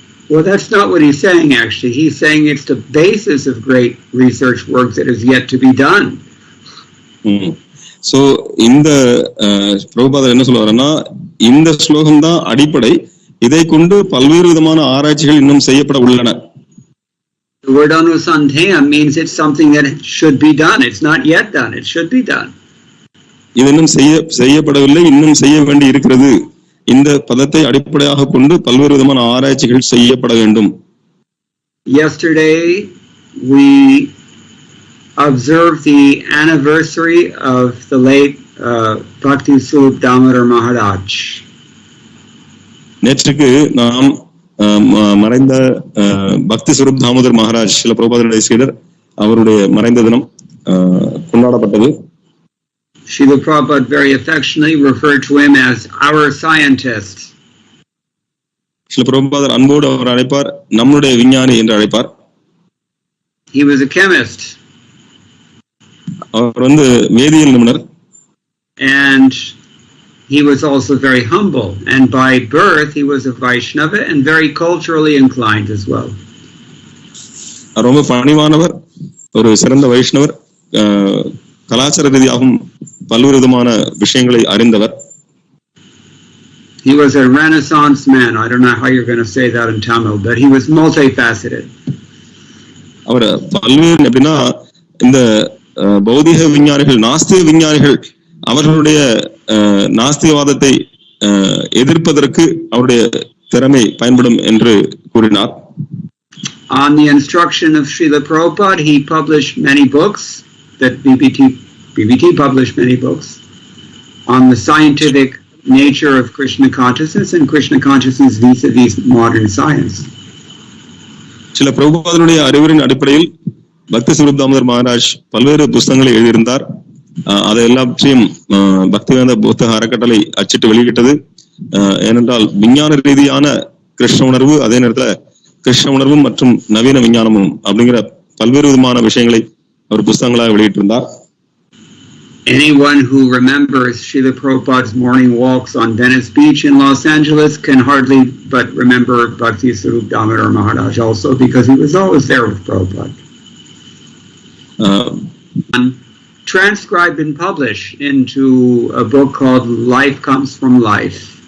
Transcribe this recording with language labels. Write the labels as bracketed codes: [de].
[en] Well, that's not what he's saying, actually. He's saying it's the basis of great research work that is yet to be done. [ta] So, இந்த பிரபுபாதர் என்ன சொல்றாருன்னா, இந்த ஸ்லோகம் தான் அடிப்படை, இதை கொண்டு பல்வேறு விதமான ஆராய்ச்சிகள் இன்னும் செய்யப்பட உள்ளன. [en] The word anusandhayam means it's something that should be done. It's not yet done. It should be done. [ta] இது இன்னும் செய்யப்படவில்லை, இன்னும் செய்ய வேண்டி இருக்கிறது. இந்த பதத்தை அடிப்படையாக கொண்டு பல்வேறு விதமான ஆராய்ச்சிகள் செய்யப்பட வேண்டும். [en] Yesterday we observed the anniversary of the late Bhakti Swarup Damodar Maharaj. [ta] நேற்றுக்கு நாம் மறைந்த பக்தி ஸ்வரூப் தாமோதர் மகாராஜ் சில பிரபுபாதருடைய சீடர் அவருடைய மறைந்த தினம் கொண்டாடப்பட்டது. [en] Srila Prabhupada very affectionately referred to him as our scientist. [ta] சில பிரபுபாதர் அன்போடு அவர் அழைப்பார், நம்முடைய விஞ்ஞானி என்று அழைப்பார். [en] He was a chemist. [ta] அவர் வேதியியல் நிபுணர். [en] And he was also very humble, and by birth he was a Vaishnava and very culturally inclined as well. [ta] ரொம்ப பணிவானவர், ஒரு சிறந்த வைஷ்ணவர், கலாச்சார ரீதியாகவும் பல்வேறு விதமான விஷயங்களை அறிந்தவர். [en] He was a Renaissance man. I don't know how you're going to say that in Tamil, but he was multifaceted. [ta] அவர் பல்வேறு எப்படின்னா, இந்த பௌதிக விஞ்ஞானிகள், நாஸ்திக விஞ்ஞானிகள் அவர்களுடைய நாஸ்திகவாதத்தை எதிர்ப்பதற்கு அவருடைய திறமை பயன்படும் என்று கூறினார். [en] On the instruction of Srila Prabhupada, he published many books, that BBT published many books on the scientific nature of Krishna consciousness and Krishna consciousness vis-a-vis modern science. [ta] சில பிரபுபாதனுடைய அறிவுரையின் அடிப்படையில் பக்தி ஸ்வரூப் தாமோதர் மகாராஜ் பல்வேறு புத்தகங்களை எழுதியிருந்தார். அதை எல்லாவற்றையும் பக்திவேத புத்தக அறக்கட்டளை அச்சிட்டு வெளியிட்டது. ஏனென்றால் விஞ்ஞான ரீதியான கிருஷ்ண உணர்வு, அதே நேரத்தில் கிருஷ்ண உணர்வும் மற்றும் நவீன விஞ்ஞானமும் அப்படிங்கிற பல்வேறு விதமான விஷயங்களை அவர் புத்தகங்களாக வெளியிட்டிருந்தார். [en] Anyone who remembers Srila Prabhupada's morning walks on Venice Beach in Los Angeles can hardly but remember Bhakti Swarup Damodar Maharaj also, because he was always there with Prabhupada. Transcribed and published into a book called Life Comes from Life.